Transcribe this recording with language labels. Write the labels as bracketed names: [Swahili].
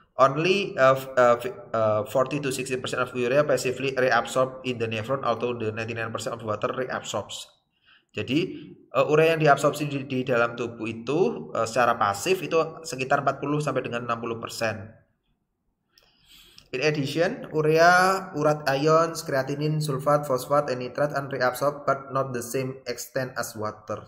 [English] Only 40 to 60% of urea passively reabsorbed in the nephron, although the 99% of water reabsorbs. [Indonesian] Jadi urea yang diabsorpsi di dalam tubuh itu secara pasif itu sekitar 40 sampai dengan 60%. [English] In addition, urea, urat ions, creatinine, sulfat, fosfat, and nitrat are reabsorbed but not the same extent as water.